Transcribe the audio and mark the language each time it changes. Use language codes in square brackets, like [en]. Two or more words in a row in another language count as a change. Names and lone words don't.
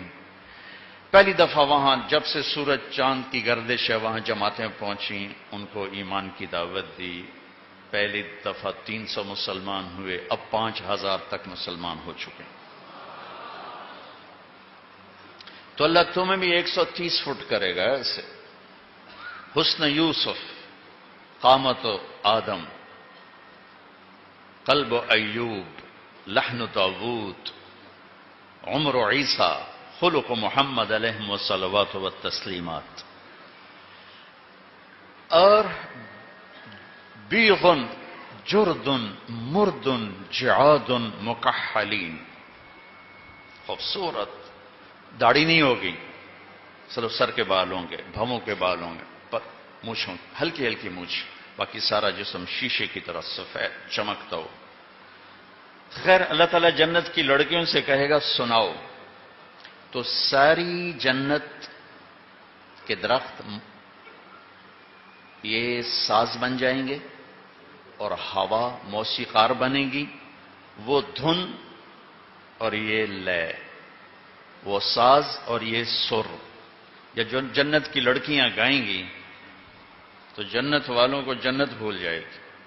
[ur] پہلی دفعہ وہاں جب سے سورج چاند کی گردش ہے وہاں جماعتیں پہنچیں, ان کو ایمان کی دعوت دی. پہلی دفعہ 300 مسلمان ہوئے, اب 5,000 تک مسلمان ہو چکے. تو اللہ تمہیں بھی 130 فٹ کرے گا ایسے. حسن یوسف, قامت آدم, قلب ایوب, لحن داوود, عمر عیسیٰ, خلق محمد [ar] علیہ الصلوات والتسلیمات. اور بیغن جردن مردن جعادن مکحلین, [ur] خوبصورت. داڑھی نہیں ہوگی, صرف سر کے بال ہوں گے, بھووں کے بال ہوں گے, مونچھ ہلکی ہلکی مونچھ, باقی سارا جسم شیشے کی طرح سفید چمکتا ہو. خیر اللہ تعالیٰ جنت کی لڑکیوں سے کہے گا سناؤ، تو ساری جنت کے درخت یہ ساز بن جائیں گے اور ہوا موسیقار بنے گی، وہ دھن اور یہ لے، وہ ساز اور یہ سر، یا جو جنت کی لڑکیاں گائیں گی تو جنت والوں کو جنت بھول جائے گی۔